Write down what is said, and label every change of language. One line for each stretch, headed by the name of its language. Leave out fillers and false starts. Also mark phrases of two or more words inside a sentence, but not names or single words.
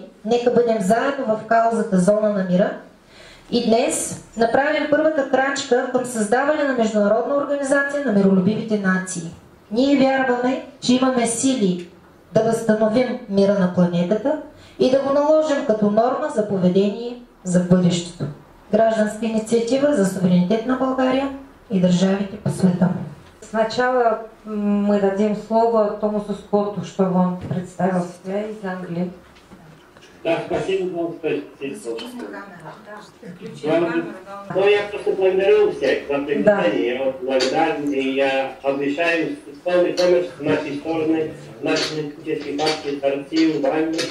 Bulgarian: Нека бъдем заедно в каузата Зона на мира и днес направим първата крачка към създаване на международна организация на миролюбивите нации. Ние вярваме, че имаме сили да възстановим мира на планетата и да го наложим като норма за поведение за бъдещето. Гражданска инициатива за суверенитет на България и държавите по света.
Russian: Сначала мы дадим слово Томасу Скотту, чтобы он представил себя из Англии. Да, спасибо вам, что Ну, я просто благодарю всех за приглашение. Я благодарен, и я обещаю полный помощь с нашей стороны, нашей политической партии, России, в Англии.